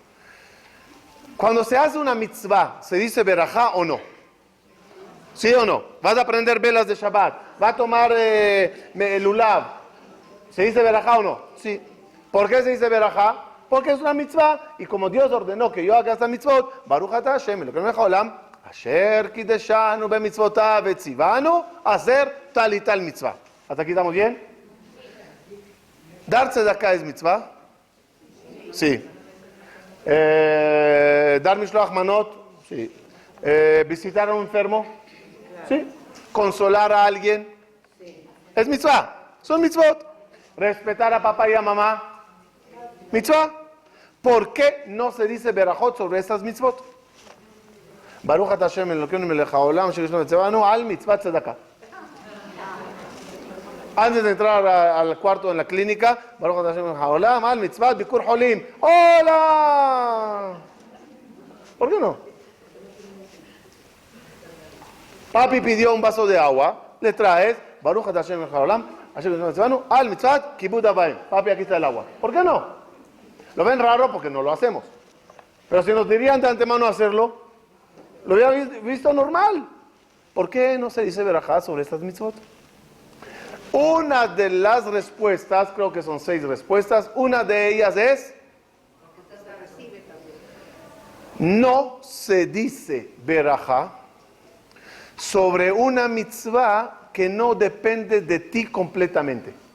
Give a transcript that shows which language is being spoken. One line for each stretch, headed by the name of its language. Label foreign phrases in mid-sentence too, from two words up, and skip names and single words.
Spanish: Cuando se hace una mitzvah, ¿se dice verajá o no? ¿Sí o no? Vas a prender velas de Shabbat, vas a tomar lulav. ¿Se dice verajá o no? Sí. ¿Por qué se dice verajá? Porque es una mitzvah, y como Dios ordenó que yo haga esta mitzvot,
Hebrew: ברוך אתה השם אלוקינו מלך העולם אשר קדשנו במצותיו וצונו
Spanish: hacer tal y tal mitzvah. ¿Hasta aquí estamos bien? ¿Dar tzedakah es mitzvah? Sí. ¿Dar
Hebrew: משלוח מנות?
Spanish: Sí. ¿Visitar a un enfermo? Sí. ¿Consolar a alguien? Es mitzvah. Son mitzvot. ¿Respetar a papá y a mamá? Mitzvah. ¿Por qué no se dice berajot sobre estas mitzvot?
Hebrew: ברוך אתה השם אלוקינו מלך העולם אשר קדשנו על מצות צדקה.
Spanish: Antes de entrar al cuarto en la clínica,
Hebrew: ברוך אתה השם מלך העולם על מצות ביקור חולים.
Spanish: ¡Hola! ¿Por qué no? Papi pidió un vaso de agua, le traes
Hebrew: ברוך אתה השם מלך העולם אשר קדשנו על מצות כיבוד אב ואם.
Spanish: Papi, aquí está el agua. ¿Por qué no? Lo ven raro porque no lo hacemos. Pero si nos dirían de antemano hacerlo, lo hubiera visto normal. ¿Por qué no se dice verajá sobre estas mitzvot? Una de las respuestas, creo que son 6 respuestas, una de ellas es: no se dice verajá sobre una mitzvah que no depende de ti completamente.